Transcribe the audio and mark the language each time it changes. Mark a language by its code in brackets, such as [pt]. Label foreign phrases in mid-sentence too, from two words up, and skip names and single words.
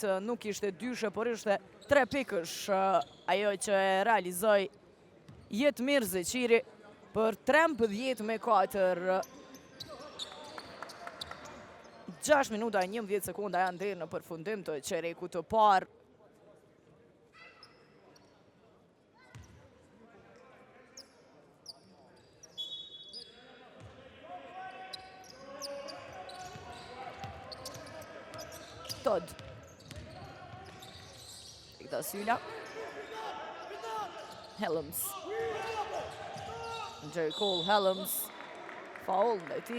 [sq] Nuk ishte dyshe, por ishte 3 pikësh ajo që e realizoi Jetmir Zeqiri për 13-4. 6 minuta e 11 sekunda janë deri në përfundim të çerekut të parë. Todd. Da Silva. Helms. Jerry Cole Helms. Foul dhe ti.